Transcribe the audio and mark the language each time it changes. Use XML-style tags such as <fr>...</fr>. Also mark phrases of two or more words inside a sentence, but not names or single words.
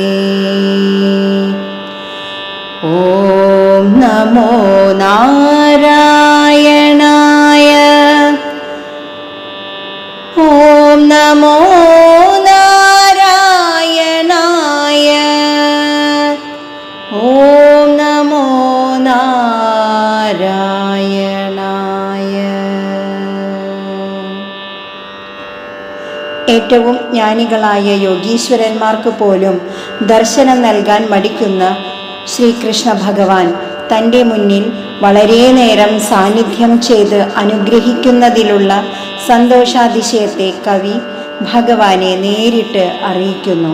<sa>ॐ नमो नारायणाय। ॐ नमो नारायणाय। ॐ नमो നാരായണായ.</sa> <ml>ഏറ്റവും ജ്ഞാനികളായ യോഗീശ്വരന്മാർക്ക് പോലും ദർശനം നൽകാൻ മടിക്കുന്ന ശ്രീകൃഷ്ണ ഭഗവാൻ തൻ്റെ മുന്നിൽ വളരെ നേരം സാന്നിധ്യം ചെയ്ത് അനുഗ്രഹിക്കുന്നതിലുള്ള സന്തോഷാതിശയത്തെ കവി ഭഗവാനെ നേരിട്ട് അറിയിക്കുന്നു.</ml>